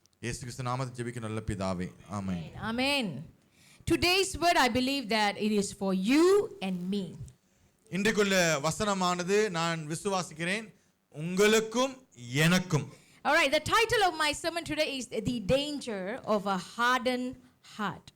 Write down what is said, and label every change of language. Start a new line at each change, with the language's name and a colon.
Tamil: இயேசு கிறிஸ்து நாமத்தில் ஜெபிக்கிறோம் நல்ல பிதாவே. ஆமென்.
English: Amen. Today's word, I believe that it is for you and me.
Tamil: இன்றைக்குள்ள வசனமானது நான் விசுவாசிக்கிறேன் உங்களுக்கும் எனக்கும்.
English: All right, the title of my sermon today is The Danger of a Hardened Heart.